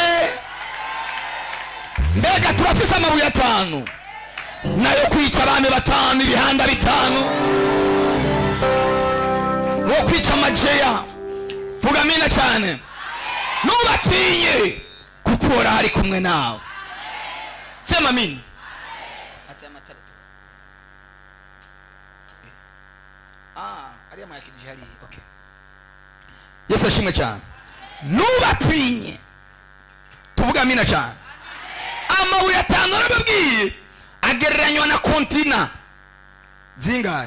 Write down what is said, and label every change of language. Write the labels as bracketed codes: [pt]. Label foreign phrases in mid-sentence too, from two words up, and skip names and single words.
[rn] Mbega turafise amabuye 5 nayo kwica abami 5, ibihanda 5, wo kwica Majeya. Vuga amina cyane. Ntubatinye, kuko Uhoraho ari kumwe nawe. [sw] Sema amina. Asema 3. [rn] Ari amayakirije hari. Okay. Yesu ashimwe cyane. Ntubatinye. Tuvuga amina cyane. Amabuye 5 narababwiye agereranywa na kontina zingahe?